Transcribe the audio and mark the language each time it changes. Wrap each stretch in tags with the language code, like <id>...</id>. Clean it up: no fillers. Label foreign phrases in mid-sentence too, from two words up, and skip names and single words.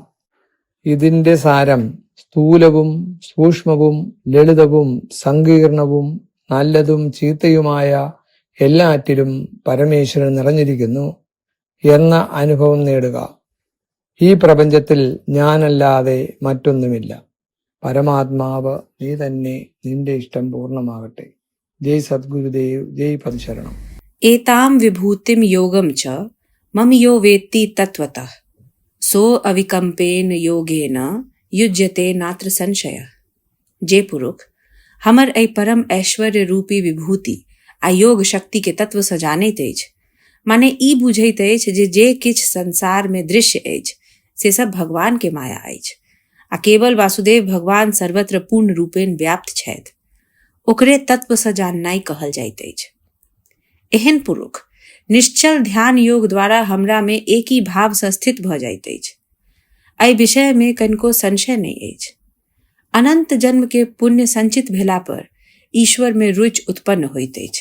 <ml>ഇതിന്റെ സാരം സ്ഥൂലവും സൂക്ഷ്മവും ലളിതവും സങ്കീർണവും നല്ലതും ചീത്തയുമായ എല്ലാറ്റിലും പരമേശ്വരൻ നിറഞ്ഞിരിക്കുന്നു. എന്ന അനുഭവം നേടുക. ഈ പ്രപഞ്ചത്തിൽ ഞാനല്ലാതെ മറ്റൊന്നുമില്ല. പരമാത്മാവ് നീ തന്നെ, നിന്റെ ഇഷ്ടം പൂർണ്ണമാകട്ടെ. ജയ് സദ്ഗുരുദേവ്, ജയ് പതിശരണം.</ml> <sa>एतां विभूतिं योगं च मम यो वेत्ति तत्त्वतः सो अविकम्पेन योगेन युज्यते नात्र संशय.</sa> <mai>जे पुरुष हमर ऐ परम ऐश्वर्य रूपी विभूति आ योग शक्ति के तत्व सँ जानैत अछि, माने ई बुझैत अछि जे किछ संसार में दृश्य अछि से सब भगवान के माया अछि आ केवल वासुदेव भगवान सर्वत्र पूर्ण रूपेण व्याप्त छथि, ओकरे तत्व सँ जाननाइ कहल जाइत अछि. एहन पुरुष निश्चल ध्यान योग द्वारा हमरा में एक ही भाव से स्थित भ जाइत अछि. एहि विषय में कनिको संशय नहीं अछि. अनंत जन्म के पुण्य संचित भेला पर ईश्वर में रुचि उत्पन्न होइत अछि.</mai>